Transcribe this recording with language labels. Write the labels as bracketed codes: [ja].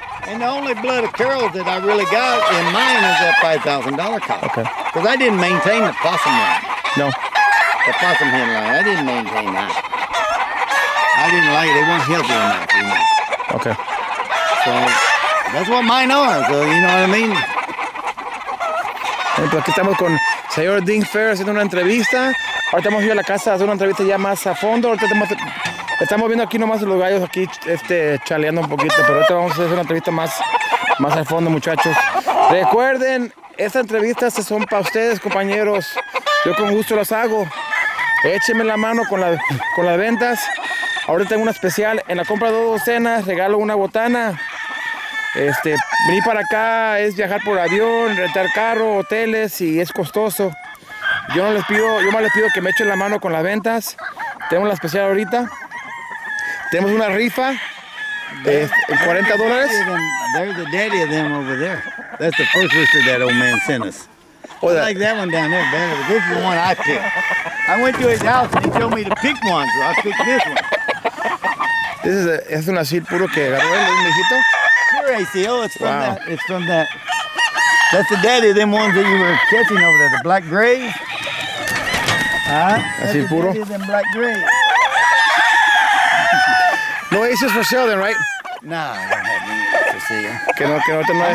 [en] And the only blood of Carol's that I really got in mine is that $5,000 cow. Okay. Because I didn't maintain the possum line. No. The possum hen line, I didn't maintain that. I didn't like it, they weren't healthy enough, you know. Okay. So, that's what mine are, so you know what I mean? [es] Pues aquí estamos con el señor Dink Fair haciendo una entrevista. Ahorita hemos ido a la casa a hacer una entrevista ya más a fondo. Ahorita estamos viendo aquí nomás los gallos aquí chaleando un poquito, pero ahorita vamos a hacer una entrevista más a fondo, muchachos. Recuerden, estas entrevistas son para ustedes, compañeros. Yo con gusto las hago. Échenme la mano con las ventas. Ahorita tengo una especial. En la compra de 2 docenas, regalo una botana. Venir para acá es viajar por avión, rentar carro, hoteles y es costoso. Yo más les pido que me echen la mano con las ventas. Tenemos la especial ahorita. Tenemos una rifa de $40. [en] There's the daddy of them over there. That's the first rooster that old man sent us. Oh, I that- like that one down there better, but this is the one I picked. I went to his house and he told me to pick one, so I picked this one. [es] Es un asil puro que agarró él, un viejito. [en] Sure, ACO, it's from Wow. that. It's from that. That's the daddy of them ones that you were catching over there, the black grays. That's [es] Así [en] the [es] puro. [en] daddy of them black grays. No aces for sale then, right? Nah, I don't have any to see ya. [es] Que no [en] I'm gonna